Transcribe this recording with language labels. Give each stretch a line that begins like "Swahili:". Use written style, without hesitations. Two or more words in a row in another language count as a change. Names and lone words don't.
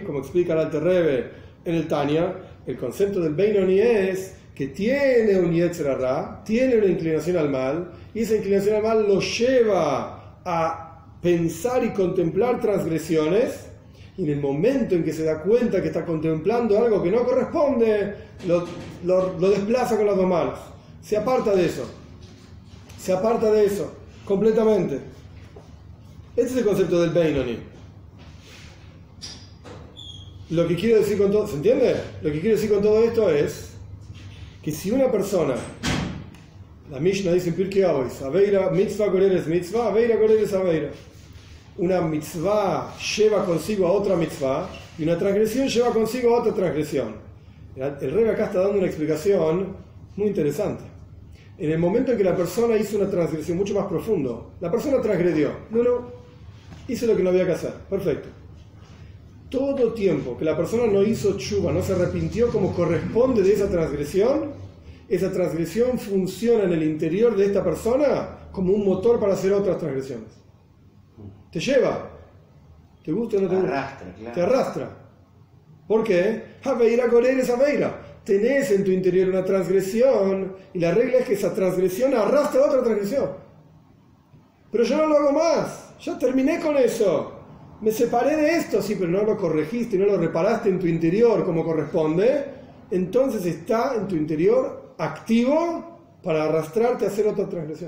Spanish: Como explica el Alter Rebbe en el Tanya, el concepto del Beinoni es que tiene un
Hebrew: יצר הרע,
Spanish: tiene una inclinación al mal, y esa inclinación al mal lo lleva a pensar y contemplar transgresiones, y en el momento en que se da cuenta que está contemplando algo que no corresponde, lo desplaza con las dos manos, se aparta de eso completamente. Este es el concepto del Beinoni. Lo que quiero decir con todo, ¿se entiende? Lo que quiero decir con todo esto es que si una persona La Mishnah dice en Pirkei Avos,
Hebrew: עבירה, מצוה גוררת מצוה, עבירה גוררת עבירה.
Spanish: Una mitzvah lleva consigo a otra mitzvah y una transgresión lleva consigo a otra transgresión. El Rebbe acá está dando una explicación muy interesante. En el momento en que la persona hizo una transgresión mucho más profundo, la persona transgredió, hizo lo que no había que hacer, perfecto. Todo tiempo que la persona no hizo tshuva, no se arrepintió como corresponde de esa transgresión funciona en el interior de esta persona como un motor para hacer otras transgresiones. Te lleva, te gusta o no te gusta, arrastra, claro. Te arrastra. ¿Por qué?
Hebrew: עבירה גוררת עבירה.
Spanish: Tenés en tu interior una transgresión y la regla es que esa transgresión arrastra a otra transgresión. Pero yo no lo hago más, ya terminé con eso. Me separé de esto, sí, pero no lo corregiste, no lo reparaste en tu interior como corresponde. Entonces está en tu interior activo para arrastrarte a hacer otra transgresión.